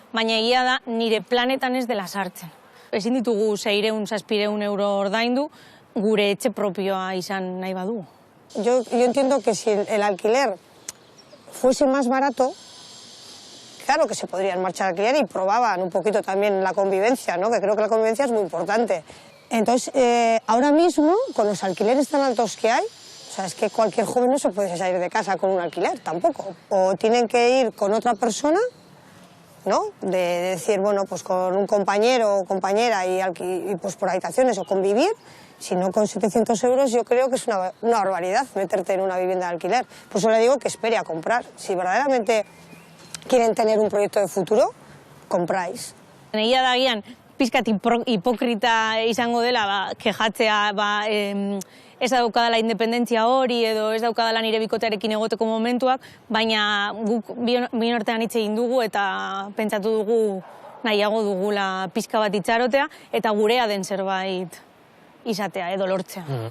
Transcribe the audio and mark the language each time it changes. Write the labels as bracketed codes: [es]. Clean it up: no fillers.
[eu] Baina egia da, nire planetan ez dela sartzen. Ezin ditugu 600-700 euro ordaindu, gure etxe propioa izan nahi badu. [es] Yo entiendo que si el alquiler fuese más barato, claro que se podrían marchar al alquiler y probaban un poquito también la convivencia, ¿no? Que creo que la convivencia es muy importante. Entonces, ahora mismo, con los alquileres tan altos que hay, o sea, es que cualquier joven no se puede salir de casa con un alquiler tampoco. O tienen que ir con otra persona, ¿no? De decir, bueno, pues con un compañero o compañera y pues por habitaciones o convivir, si no con 700 euros yo creo que es una barbaridad meterte en una vivienda de alquiler. Por eso le digo que espere a comprar. Si verdaderamente quieren tener un proyecto de futuro, compráis. [eu] Egia da gian, pizkat hipokrita izango dela, kejatzea, ez daukadala independentzia hori edo ez daukadala nire bikotearekin egoteko momentuak, baina guk bien artean hitz egin dugu eta pentsatu dugu nahiago dugula pizka bat itxarotea eta gurea den zerbait izatea edo lortzea.